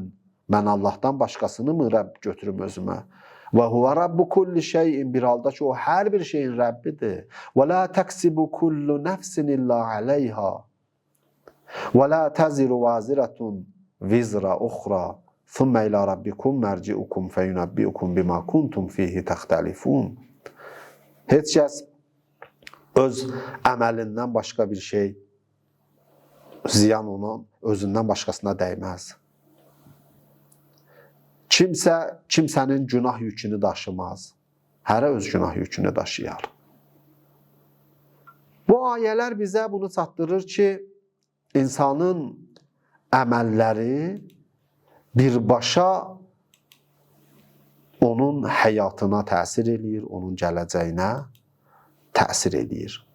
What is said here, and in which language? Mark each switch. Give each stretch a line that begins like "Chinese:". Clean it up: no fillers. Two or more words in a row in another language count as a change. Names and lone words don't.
Azerbaijani: Mən Allahdan başqasını mı Rəbb götürüm özümə?
Arabic: وهو رب كل شيء,
Azerbaijani: bir halda ki, o hər bir şeyin Rəbbidir.
Arabic: ولا تكسب كل نفس إلا عليها. ولا تزر وازرة وزر أخرى. ثُمَّ إِلَى رَبِّكُمْ مَرْجِعُكُمْ فَيُنَبِّئُكُمْ بِمَا كُنْتُمْ فِيهِ تَخْتَلِفُونَ.
Azerbaijani: Heç kəs öz əməlindən başqa bir şey, ziyan onun özündən başqasına dəyməz. Kimsənin günah yükünü daşımaz. Hərə öz günah yükünü daşıyar. Bu ayələr bizə bunu çatdırır ki, insanın əməlləri birbaşa onun həyatına təsir eləyir, onun gələcəyinə təsir eləyir.